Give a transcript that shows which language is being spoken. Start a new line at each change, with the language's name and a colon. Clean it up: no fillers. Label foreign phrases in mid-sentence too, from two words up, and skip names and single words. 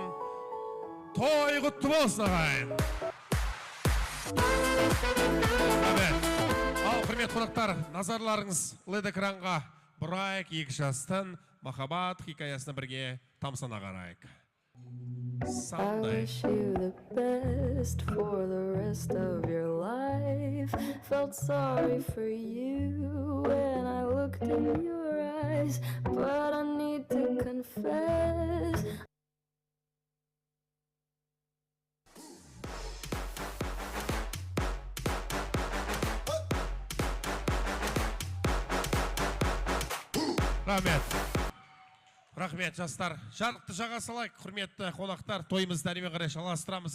Kazakh: Той құтты болсын, ағайын. Ал құрметті қонақтар, назарларыңыз лед экранға бұрайық, екі жастың махаббат хикаясына бірге тамсана қарайық.
English: I
Kazakh: Сандай.
English: wish you the best for the rest of your life. Felt sorry for you when I looked in your eyes, but I need to confess.
Kazakh: Рахмет, жастар. Жарықты жаға салайық, құрметті қонақтар. Тойымызды әрмен қарай жалғастырамыз.